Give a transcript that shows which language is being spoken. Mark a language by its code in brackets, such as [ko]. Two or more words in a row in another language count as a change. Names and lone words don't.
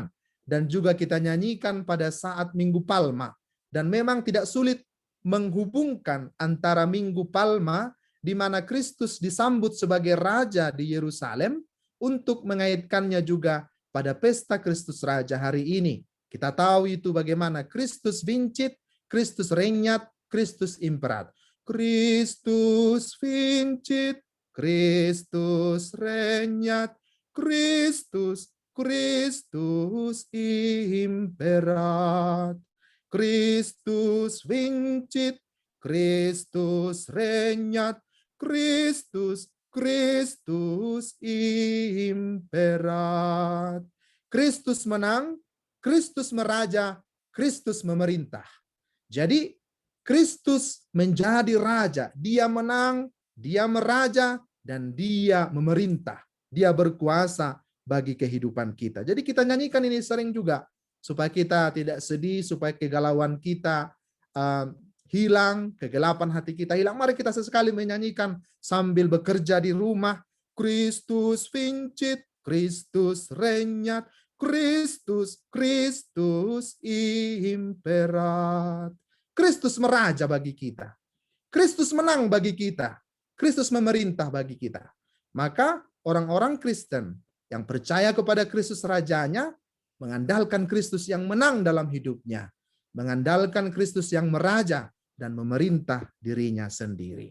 [id] Dan juga kita nyanyikan pada saat Minggu Palma. Dan memang tidak sulit menghubungkan antara Minggu Palma di mana Kristus disambut sebagai Raja di Yerusalem untuk mengaitkannya juga pada pesta Kristus Raja hari ini. Kita tahu itu bagaimana [la] Kristus vincit, Kristus regnat, Kristus imperat. Kristus vincit, Kristus regnat, Kristus imperat. Kristus vincit, Kristus regnat, Kristus imperat. [id] Kristus menang, Kristus meraja, Kristus memerintah. Jadi Kristus menjadi raja, dia menang, dia meraja, dan dia memerintah. Dia berkuasa bagi kehidupan kita. Jadi kita nyanyikan ini sering juga, supaya kita tidak sedih, supaya kegalauan kita hilang, kegelapan hati kita hilang. Mari kita sesekali menyanyikan sambil bekerja di rumah. [la] Kristus vincit, Kristus regnat, Kristus, Kristus imperat. [id] Kristus meraja bagi kita. Kristus menang bagi kita. Kristus memerintah bagi kita. Maka orang-orang Kristen yang percaya kepada Kristus rajanya, mengandalkan Kristus yang menang dalam hidupnya. Mengandalkan Kristus yang meraja dan memerintah dirinya sendiri.